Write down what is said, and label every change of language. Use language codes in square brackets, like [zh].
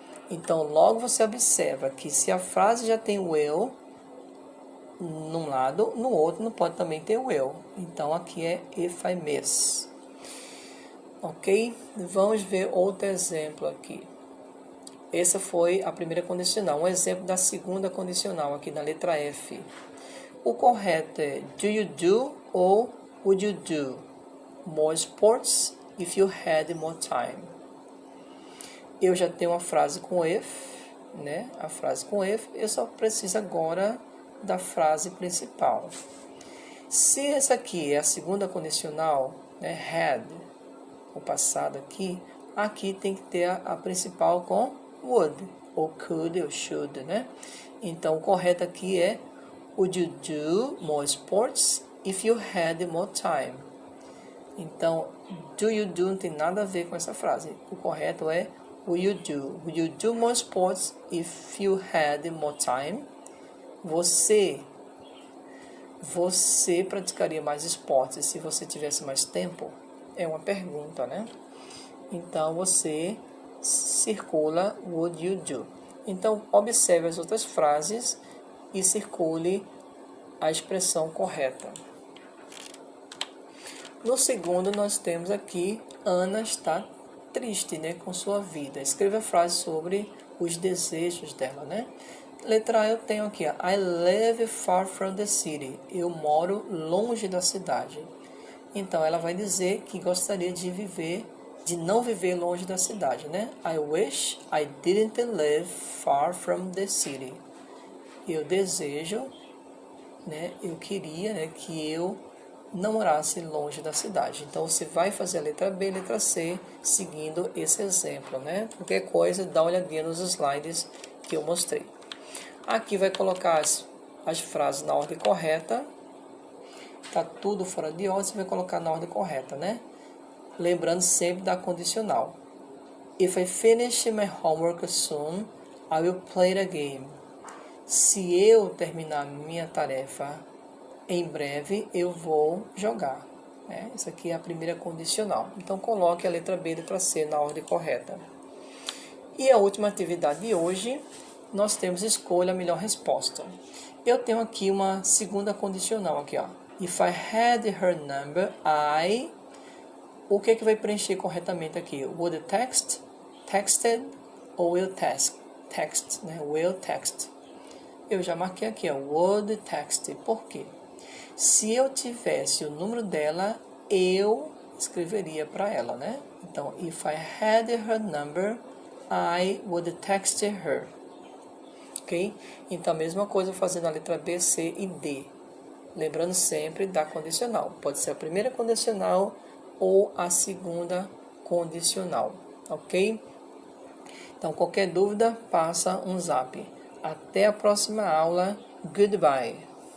[pt] Então, logo você observa que se a frase já tem will num lado, no outro não pode também ter will. Então, aqui é [en] if I miss. [pt] Ok? Vamos ver outro exemplo aqui. Essa foi a primeira condicional. Um exemplo da segunda condicional aqui na letra F. O correto é [en] do you do ou would you do more sports if you had more time? [pt] Eu já tenho uma frase com if, né? A frase com if, eu só preciso agora da frase principal. Se essa aqui é a segunda condicional, né? Had, o passado aqui, aqui tem que ter a principal com would, ou could, ou should, né? Então, o correto aqui é [en] would you do more sports if you had more time? [pt] Então, do you do não tem nada a ver com essa frase. O correto é [en] would you do? Would you do more sports if you had more time? [pt] Você praticaria mais esportes se você tivesse mais tempo? É uma pergunta, né? Então, você circula [en] would you do. [pt] Então, observe as outras frases e circule a expressão correta. No segundo, nós temos aqui, Ana está triste, né, com sua vida. Escreva a frase sobre os desejos dela, né? Letra A eu tenho aqui, ó, [en] I live far from the city. [pt] Eu moro longe da cidade. Então, ela vai dizer que gostaria de não viver longe da cidade, né? [en] I wish I didn't live far from the city. [pt] Eu desejo, né? Eu queria, né, que eu não morasse longe da cidade. Então, você vai fazer a letra B e a letra C seguindo esse exemplo, né? Qualquer coisa, dá uma olhadinha nos slides que eu mostrei. Aqui vai colocar as frases na ordem correta. Tá tudo fora de ordem, você vai colocar na ordem correta, né? Lembrando sempre da condicional. [en] If I finish my homework soon, I will play the game. [pt] Se eu terminar minha tarefa em breve, eu vou jogar. Né? Essa aqui é a primeira condicional. Então, coloque a letra B e a letra C na ordem correta. E a última atividade de hoje, nós temos escolha a melhor resposta. Eu tenho aqui uma segunda condicional aqui, ó. [en] If I had her number, I... [pt] O que é que vai preencher corretamente aqui? Would text, texted ou will text? Text, né? Will text. Eu já marquei aqui, ó, would text. Por quê? Se eu tivesse o número dela, eu escreveria para ela, né? [en] Então, if I had her number, I would text her. Ok? [pt] Então, a mesma coisa fazendo a letra B, C e D. Lembrando sempre da condicional. Pode ser a primeira condicional ou a segunda condicional. Ok? Então, qualquer dúvida, passa um zap. Até a próxima aula. Goodbye.